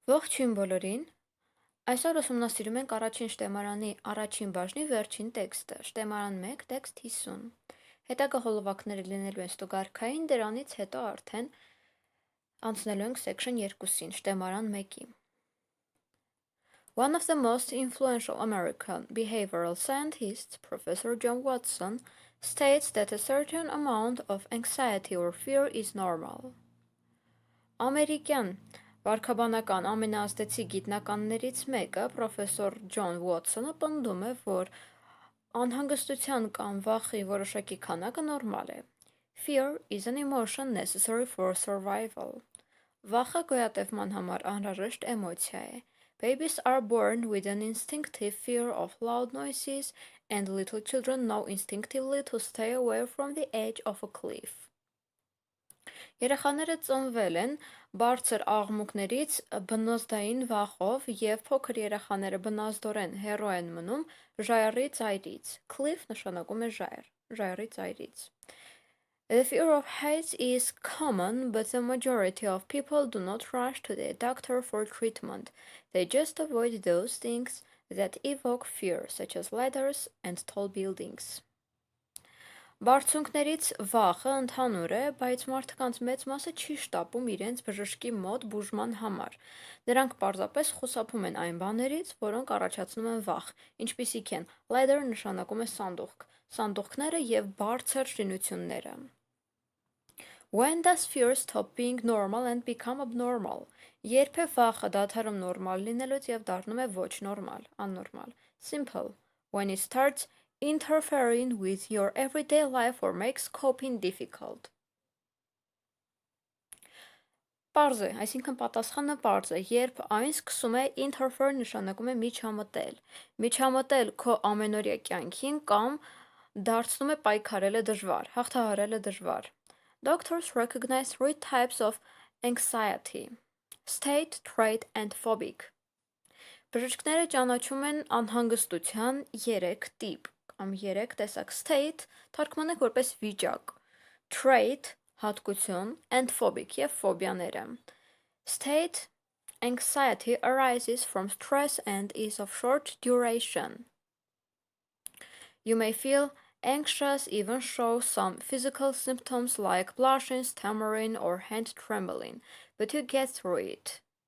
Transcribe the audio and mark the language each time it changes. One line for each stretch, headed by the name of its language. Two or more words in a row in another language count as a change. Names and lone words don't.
Armenian: Ողջույն բոլորին։ Այսօր ուսումնասիրում ենք առաջին շտեմարանի առաջին բաժնի վերջին տեքստը, շտեմարան 1, տեքստ 50։ Հետագա հոլովակները լինելու են ստուգարքային, դրանից հետո արդեն անցնելու ենք section 2-ին, շտեմարան 1-ի։
English: One of the most influential American behavioral scientists, Professor John Watson, states that a certain amount of anxiety or fear is normal.
Armenian: Ամերիկյան վարքաբանական ամենազդեցիկ գիտնականներից մեկը, պրոֆեսոր Ջոն Ուոթսոնը պնդում է, որ անհանգստության կամ վախի որոշակի քանակը նորմալ է։
English: Fear is an emotion necessary for survival.
Armenian: Վախը գոյատևման համար անհրաժեշտ էմոցիա է։
English: Babies are born with an instinctive fear of loud noises, and little children know instinctively to stay away from the edge of a cliff.
Armenian: Երեխաները ծնվել են բարձր աղմուկներից բնազդային վախով և փոքր երեխաները բնազդորեն հեռու են մնում ժայռի ծայրից։ Cliff նշանակում է ժայռ, ժայռի ծայրից։
English: The fear of heights is common, but the majority of people do not rush to the doctor for treatment. They just avoid those things that evoke fear, such as ladders and tall buildings.
Armenian: Բարձունքներից վախը ընդհանուր է, բայց մարդկանց մեծ մասը չի շտապում իրենց բժշկի մոտ բուժման համար։ Նրանք պարզապես խուսափում են այն բաներից, որոնք առաջացնում են վախ, ինչպիսիք են ladder նշանակում է սանդուղք, սանդուղքները և բարձր շինությունները։
English: When does fear stop being normal and become abnormal?
Armenian: Երբ է վախը դադարում նորմալ լինելուց և դառնում է ոչ նորմալ, աննորմալ։ Simple.
English: When it starts interfering with your everyday life or makes coping difficult.
Armenian: Պարզ է, այսինքն պատասխանը պարզ է, երբ այն սկսում է interfere նշանակում է միջամտել։ Միջամտել քո ամենօրյա կյանքին կամ դարձնում է պայքարելը դժվար, հաղթահարելը դժվար։
English: Doctors recognize three types of anxiety: state, trait, and phobic.
Armenian: Բժիշկները ճանաչում են անհանգստության 3 տիպ կամ 3 տեսակ. State թարգմանենք որպես վիճակ, trait հատկություն,
English: and phobic
Armenian: և ֆոբիաները։
English: State anxiety arises from stress and is of short duration. You may feel anxious, even show some physical symptoms like blushing, stammering, or hand trembling, but you get through it.